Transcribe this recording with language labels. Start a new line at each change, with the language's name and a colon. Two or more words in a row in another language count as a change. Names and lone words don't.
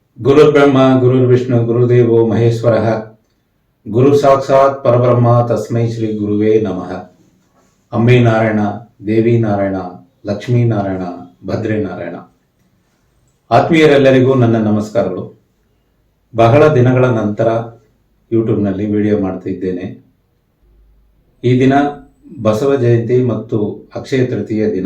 Sanskrit: ಗುರುರ್ಬ್ರಹ್ಮ ಗುರುರ್ವಿಷ್ಣು ಗುರುದೇವೋ ಮಹೇಶ್ವರಃ ಗುರು ಸಾಕ್ಷಾತ್ ಪರಬ್ರಹ್ಮ ತಸ್ಮೈ ಶ್ರೀ ಗುರುವೇ ನಮಃ. ಅಂಬೆ ನಾರಾಯಣ, ದೇವಿ ನಾರಾಯಣ, ಲಕ್ಷ್ಮೀ ನಾರಾಯಣ, ಭದ್ರೇ ನಾರಾಯಣ.
Kannada: ಆತ್ಮೀಯರೆಲ್ಲರಿಗೂ ನನ್ನ ನಮಸ್ಕಾರಗಳು. ಬಹಳ ದಿನಗಳ ನಂತರ ಯೂಟ್ಯೂಬ್ನಲ್ಲಿ ವಿಡಿಯೋ ಮಾಡ್ತಿದ್ದೇನೆ. ಈ ದಿನ ಬಸವ ಜಯಂತಿ ಮತ್ತು ಅಕ್ಷಯ ತೃತೀಯ ದಿನ.